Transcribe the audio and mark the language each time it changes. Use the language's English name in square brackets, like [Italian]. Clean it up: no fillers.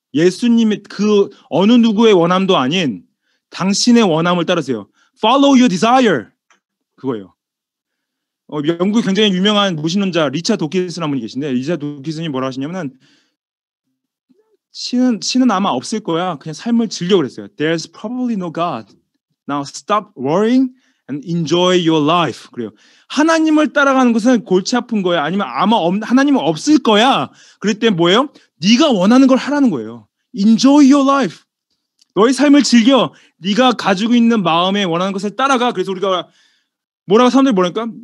[Korean] 예수님의 그 어느 누구의 원함도 아닌 당신의 원함을 따르세요. [English] Follow your desire. [Korean] 그거예요. 영국 굉장히 유명한 무신론자 리차드 도킨스라는 분이 계신데 리차드 도킨스님이 뭐라 하시냐면은 신은 아마 없을 거야. 그냥 삶을 즐겨 그랬어요. [English] There's probably no God. Now stop worrying and enjoy your life. [Korean] 그래요. 하나님을 따라가는 것은 골치 아픈 거야. 아니면 하나님은 없을 거야. 그럴 때 뭐예요? 네가 원하는 걸 하라는 거예요. [English] Enjoy your life. [Korean] 너의 삶을 즐겨. 네가 가지고 있는 마음에 원하는 것을 따라가. 그래서 우리가 사람들이 뭐랄까?